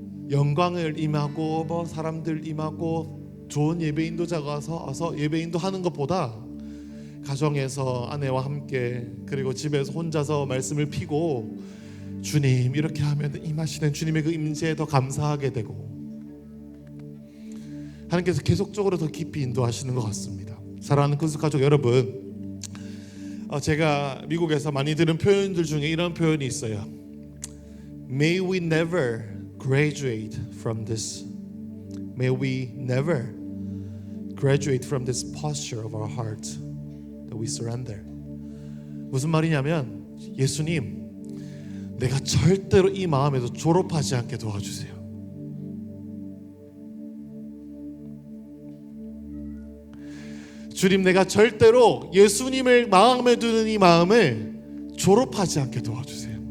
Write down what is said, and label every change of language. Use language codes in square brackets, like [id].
[ko] 영광을 임하고 뭐 사람들 임하고 좋은 예배 인도자가 와서 예배 인도하는 것보다 가정에서 아내와 함께 그리고 집에서 혼자서 말씀을 피고 주님 이렇게 하면 임하시는 주님의 그 임재에 더 감사하게 되고 하나님께서 계속적으로 더 깊이 인도하시는 것 같습니다. 사랑하는 근수가족 여러분, 제가 미국에서 많이 들은 표현들 중에 이런 표현이 있어요. [en] May we never graduate from this. May we never graduate from this posture of our heart that we surrender. [ko] 무슨 말이냐면 예수님, 내가 절대로 이 마음에서 졸업하지 않게 도와주세요. 주님, 내가 절대로 예수님을 마음에 두는 이 마음을 졸업하지 않게 도와주세요.